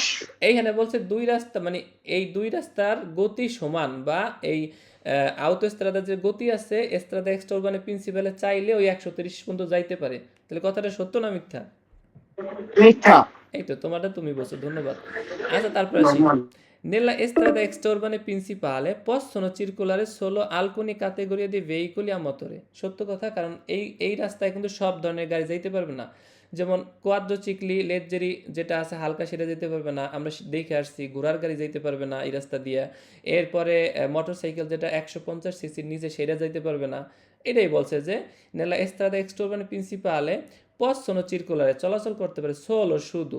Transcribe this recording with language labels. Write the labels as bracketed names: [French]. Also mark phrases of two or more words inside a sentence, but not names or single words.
[Bangla] এইখানে বলছে দুই রাস্তা, মানে এই দুই রাস্তার গতি সমান, বা এই আউটোস্ট্রাদার যে গতি আছে [Italian] strada extra urbane principale [Bangla] চাইলে ওই 130 পর্যন্ত যাইতে পারে। তাহলে কথাটা সত্য না মিথ্যা? মিথ্যা। এই তো তোমারটা তুমি বলছো, ধন্যবাদ। আচ্ছা তারপরে আসি। [Italian] Nella strada extraurbane principale possono circolare solo alcune categorie di veicoli a motore। [Bangla] সত্য কথা, কারণ এই রাস্তায় কিন্তু সব ধরনের গাড়ি যাইতে পারবে না। যেমন [Italian] quadricicli leggeri [Bangla] যেটা আছে হালকা, সেটা যেতে পারবে না, আমরা দেখে আসছি। ঘোড়ার গাড়ি যাইতে পারবে না এই রাস্তা দিয়ে। এরপরে মোটরসাইকেল যেটা 150 সিসির নিচে সেটা যাইতে পারবে না। এটাই বলছে যে [Italian] nella strada extraurbane principale possono circolare [Bangla] চলাচল করতে পারে সোলো শুধু।